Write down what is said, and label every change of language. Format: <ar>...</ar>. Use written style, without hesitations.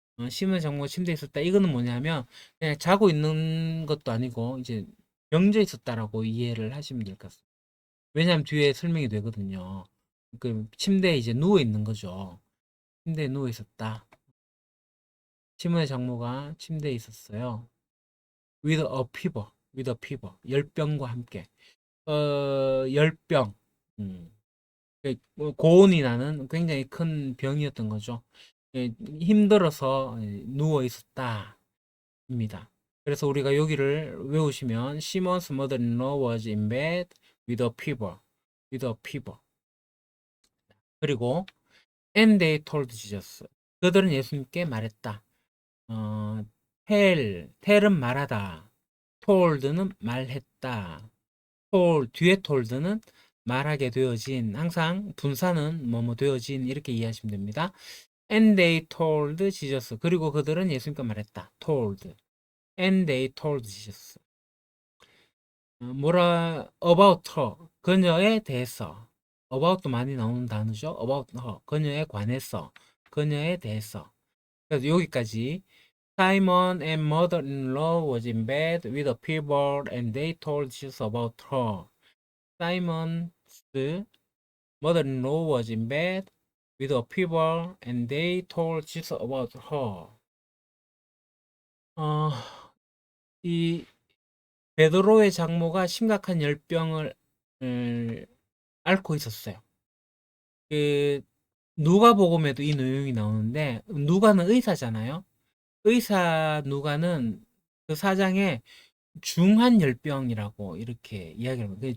<ko>시몬의 장모가 침대에 있었다. 이거는 뭐냐면 그냥 자고 있는 것도 아니고 이제 병져 있었다라고 이해를 하시면 될 것 같습니다. 왜냐하면 뒤에 설명이 되거든요. 그 침대에 이제 누워 있는 거죠. 침대에 누워 있었다. 시몬의 장모가 침대에 있었어요.</ko> <en>with a fever, with a fever.</en> <ko>열병과 함께. 열병. 고온이 나는 굉장히 큰 병이었던 거죠. 힘들어서 누워 있었다. 입니다. 그래서 우리가 여기를 외우시면</ko> <en>Simon's mother-in-law was in bed with a fever. with a fever.</en> <ko>그리고</ko> <en>and they told Jesus.</en> <ko>그들은 예수님께 말했다. tell은 말하다. told는 말했다. told 뒤에 told는 말하게 되어진, 항상 분사는 뭐뭐 되어진 이렇게 이해하시면 됩니다.</ko> <en>And they told Jesus.</en> <ko>그리고 그들은 예수님께 말했다.</ko> <en>told. And they told Jesus.</en> <ko>뭐라</ko> <en>about her.</en> <ko>그녀에 대해서. about도 많이 나오는 단어죠.</ko> <en>about her.</en> <ko>그녀에 관해서. 그녀에 대해서.</ko> <en>그래서 여기까지 Simon and mother-in-law was in bed with a fever and they told Jesus about her. Simon's mother-in-law was in bed with a fever and they told Jesus about her.</en> <ko>이 베드로의 장모가 심각한 열병을 앓고 있었어요. 그 누가복음에도 이 내용이 나오는데 누가는 의사잖아요. 의사 누가는 그 사장에 중한 열병이라고 이렇게 이야기를 합니다.</ko>